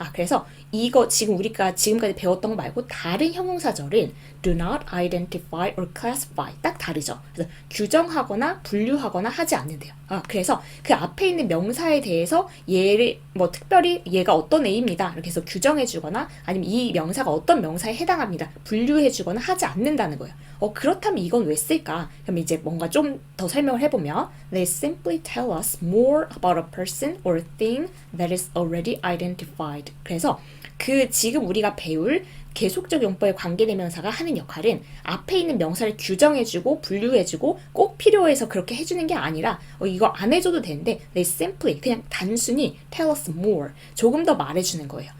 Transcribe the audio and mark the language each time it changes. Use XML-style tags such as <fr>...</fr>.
<ko>그래서 이거 지금 우리가 지금까지 배웠던 거 말고 다른 형용사절은</ko> <en>do not identify or classify.</en> <ko>딱 다르죠. 그래서 규정하거나 분류하거나 하지 않는데요. 그래서 그 앞에 있는 명사에 대해서 얘를 뭐 특별히 얘가 어떤 애입니다. 이렇게 해서 규정해주거나 아니면 이 명사가 어떤 명사에 해당합니다. 분류해주거나 하지 않는다는 거예요. 그렇다면 이건 왜 쓸까? 그럼 이제 뭔가 좀 더 설명을 해보면</ko> <en>They simply tell us more about a person or thing that is already identified.</en> <ko>그래서 그 지금 우리가 배울 계속적 용법의 관계대명사가 하는 역할은 앞에 있는 명사를 규정해주고 분류해주고 꼭 필요해서 그렇게 해주는 게 아니라 이거 안 해줘도 되는데</ko> <en>they simply</en> <ko>그냥 단순히</ko> <en>tell us more</en> <ko>조금 더 말해주는 거예요.</ko>